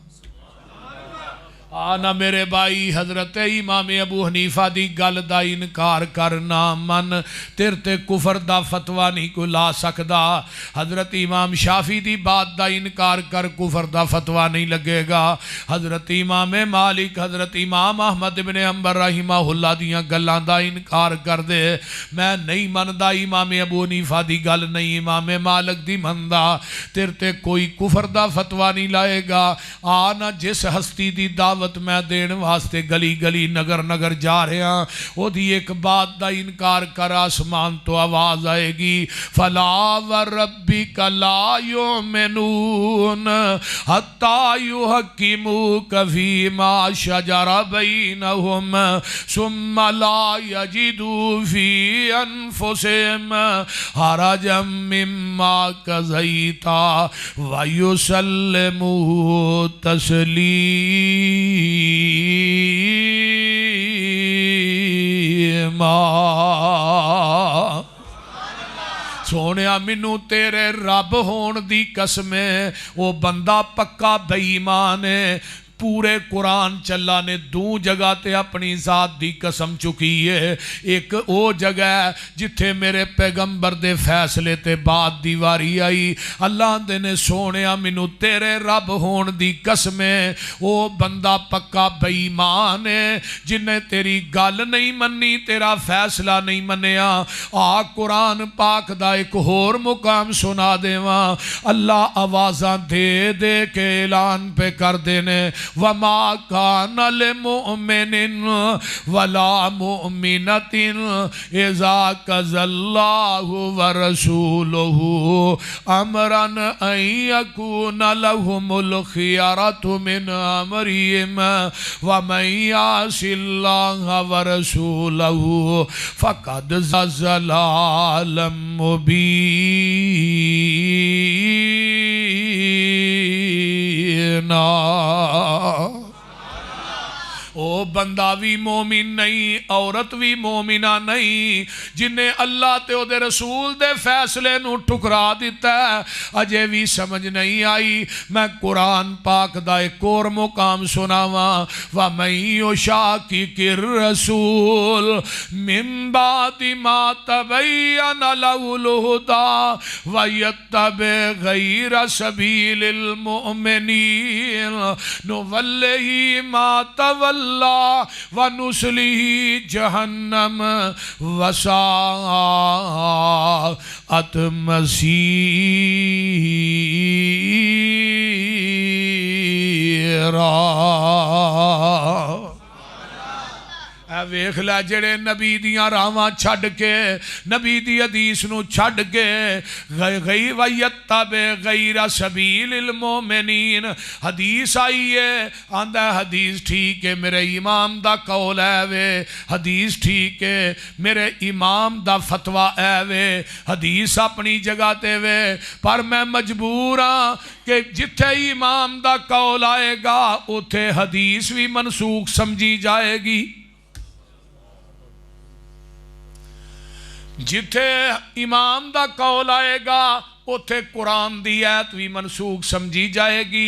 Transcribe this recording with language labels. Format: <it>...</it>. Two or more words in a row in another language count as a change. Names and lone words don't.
<pa>آنا میرے بھائی، حضرت امام ابو حنیفہ دی گل دا انکار کرنا من تیر تے کفر دا فتوہ نہیں کو لا سکدا، حضرت امام شافی دی بات دا انکار کر کفر دا فتوہ نہیں لگے گا، حضرت امام مالک، حضرت امام احمد بن حنبل</pa> <ar>رحمہ اللہ</ar> <pa>دیاں گلان دا انکار کر دے، میں نہیں مندہ امام ابو حنیفہ دی گل نہیں امام مالک دی مندہ، تیر تے کوئی کفر دا فتوہ نہیں لائے گا۔ آنا جس ہستی دی دعوت میں دین واسطے گلی گلی نگر</pa> <ur>نگر جا رہے ہیں،</ur> <pa>وہ دی ایک بات دا انکار کر، آسمان تو آواز آئے گی،</pa> <ar>فَلَا وَرَبِّكَ لَا يُؤْمِنُونَ حَتَّى يُحَكِّمُوكَ فِي مَا شَجَرَ بَيْنَهُمْ ثُمَّ لَا يَجِدُوا فِي أَنفُسِهِمْ حَرَجًا مِّمَّا قَضَيْتَ وَيُسَلِّمُوا تَسْلِيمًا۔</ar> <pa>سونیا منو تیرے رب ہون دی قسمیں، وہ بندہ پکا بے ایمان ہے، پورے قرآن چلا نے دو جگہ تے اپنی ذات دی قسم چکی ہے، ایک او جگہ ہے جتھے میرے پیغمبر دے فیصلے تے بعد دیواری آئی، اللہ دے نے سونیا منو تیرے رب ہون دی قسمیں، او بندہ پکا بے ایمان ہے جنہیں تیری گل نہیں منی، تیرا فیصلہ نہیں منیا۔ قرآن پاک دا ایک ہور مقام سنا دیواں، اللہ آوازاں دے دے کے اعلان پہ کر دینے،</pa> <ar>وَمَا كَانَ لِمُؤْمِنٍ وَلَا مُؤْمِنَةٍ إِذَا قَضَى اللَّهُ وَرَسُولُهُ أَمْرًا أَن يَكُونَ لَهُمُ الْخِيَرَةُ مِنْ أَمْرِهِمْ وَمَن يَعْصِ اللَّهَ وَرَسُولَهُ فَقَدْ ضَلَّ ضَلَالًا مُبِينًا۔</ar> <pa>او بندہ بھی مومن نہیں، عورت بھی مومنہ نہیں، جنہیں اللہ تے او دے رسول دے فیصلے نو ٹھکرا دیتا ہے، اجے بھی سمجھ نہیں آئی۔ میں قرآن پاک دا ایک اور مقام سناواں،</pa> <ar>وَمَن يُشَاقِقِ الرَّسُولَ مِن بَعْدِ مَا تَبَيَّنَ لَهُ الْهُدَى وَيَتَّبِعْ غَيْرَ سَبِيلِ الْمُؤْمِنِينَ نُوَلِّهِ مَا تَوَلَّى ونصلیہ جہنم وساءت مصیرا۔</ar> <pa>اے ویکھ لے جڑے نبی دیاں راواں چھڈ کے نبی دی حدیث نو چھڈ کے</pa> <ar>غیر ویتبع غیر سبیل المومنین،</ar> <pa>حدیث آئی ہے آندا حدیث ٹھیک ہے میرے امام دا قول ہے وے، حدیث ٹھیک ہے میرے امام دا فتویٰ ہے وے، حدیث اپنی جگہ تے وے، پر میں مجبور ہاں کہ جتھے امام دا قول آئے گا اتھے حدیث بھی منسوخ سمجھی جائے گی، جتھے امام دا قول آئے گا اتھے قرآن دی آیت بھی منسوخ سمجھی جائے گی۔</pa>